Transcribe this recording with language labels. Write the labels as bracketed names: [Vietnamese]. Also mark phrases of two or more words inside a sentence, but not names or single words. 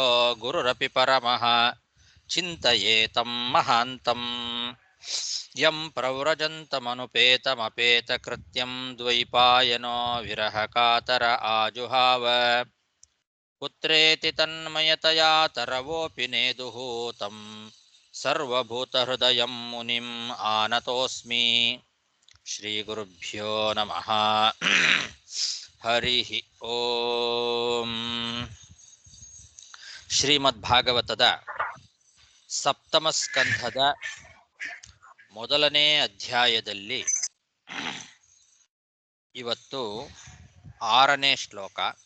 [Sanskrit] ಗುರುರಪಿ ಪರಮಃ ಚಿಂತಯೇತಂ ಮಹಾಂತಂ ಯಂ ಪ್ರವ್ರಜन्तಮನುಪೇತಮಪೇತಕೃತ್ಯಂ ದ್ವೈಪಾಯನೋ ವಿರಹಕಾತರ ಆಜುಹಾವ ಪುತ್ರೇತಿ ತನ್ಮಯತಯಾ ತರವೋಪಿ ನೇದುಃ तं ಸರ್ವಭೂತಹೃದಯಂ ಮುನಿಂ ಆನತೋಸ್ಮಿ ಶ್ರೀಗುರುಭ್ಯೋ ನಮಃ ಹರಿ ಓಂ. [Kannada] ಶ್ರೀಮದ್ಭಾಗವತದ ಸಪ್ತಮ ಸ್ಕಂಧದ ಮೊದಲನೇ ಅಧ್ಯಾಯದಲ್ಲಿ ಇವತ್ತು 6ನೇ ಶ್ಲೋಕ.